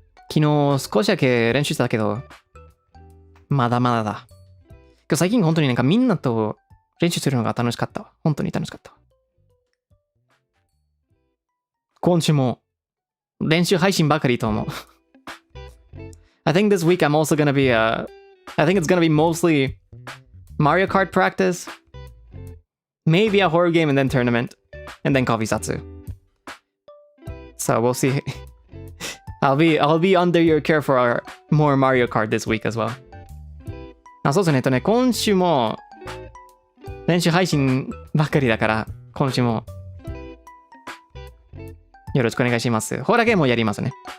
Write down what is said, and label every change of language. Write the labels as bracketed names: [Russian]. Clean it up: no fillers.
[Japanese] 昨日少しだけ練習したけど、まだまだだ。今日最近本当になんかみんなと練習するのが楽しかったわ。本当に楽しかったわ。今週も練習配信ばかりと思う。 [English] I think this week I'm also gonna be I think it's gonna be mostly Mario Kart practice, maybe a horror game and then tournament, and then coffee Zatsu. So we'll see. I'll be under your care for more Mario Kart this week as well. [Japanese] あ、そうですね。今週も練習配信ばっかりだから、今週もよろしくお願いします。ホラーゲームをやりますね。